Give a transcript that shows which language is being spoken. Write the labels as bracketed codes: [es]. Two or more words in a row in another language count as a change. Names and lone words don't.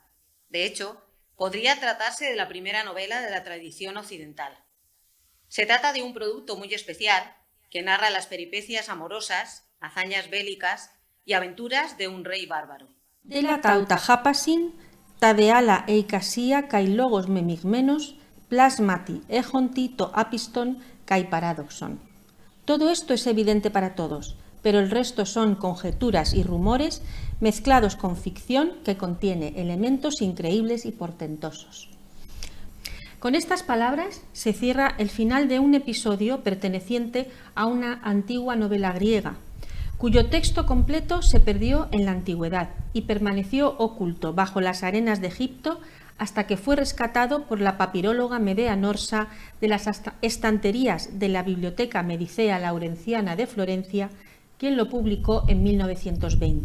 [es] De hecho, podría tratarse de la primera novela de la tradición occidental. Se trata de un producto muy especial que narra las peripecias amorosas, hazañas bélicas y aventuras de un rey bárbaro. [el] δῆλα ταῦτα ἅπασιν, τὰ δ᾽ ἄλλα εἰκασία καὶ λόγος μεμιγμένος, πλάσματι ἔχοντι τὸ ἄπιστον καὶ παράδοξον. [es] Todo esto es evidente para todos, pero el resto son conjeturas y rumores mezclados con ficción que contiene elementos increíbles y portentosos. Con estas palabras se cierra el final de un episodio perteneciente a una antigua novela griega, cuyo texto completo se perdió en la antigüedad y permaneció oculto bajo las arenas de Egipto hasta que fue rescatado por la papiróloga Medea Norsa de las estanterías de la Biblioteca Medicea Laurenciana de Florencia, quien lo publicó en 1920.